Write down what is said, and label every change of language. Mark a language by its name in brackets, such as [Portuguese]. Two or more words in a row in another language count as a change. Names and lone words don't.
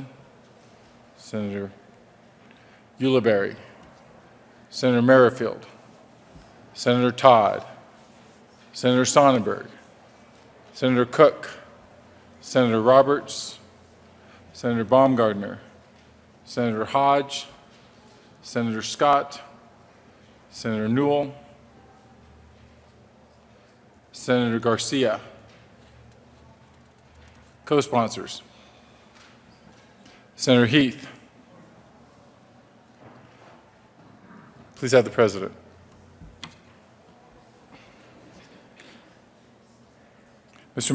[English] Senator Ulibarri, Senator Merrifield, Senator Todd, Senator Sonnenberg, Senator Cook, Senator Roberts, Senator Baumgardner, Senator Hodge, Senator Scott, Senator Newell, Senator Garcia. Co-sponsors: Senator Heath. Please have the President. Mr.